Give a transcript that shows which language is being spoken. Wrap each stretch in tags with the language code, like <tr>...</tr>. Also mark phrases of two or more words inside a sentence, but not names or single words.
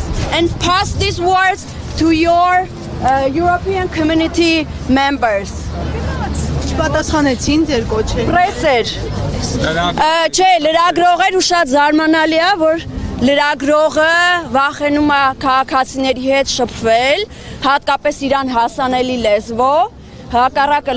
<en>and pass these words to your European community members.</en> <hy>Պատասխանեցին ձեր կոչերը։ Պրեսեր։ Չէ, լրագրողեր ու շատ զարմանալի է, որ լրագրողը վախենում է քաղաքացիների հետ շփվել, հատկապես իրան հասանելի լեզվով։ Հակառակը</hy>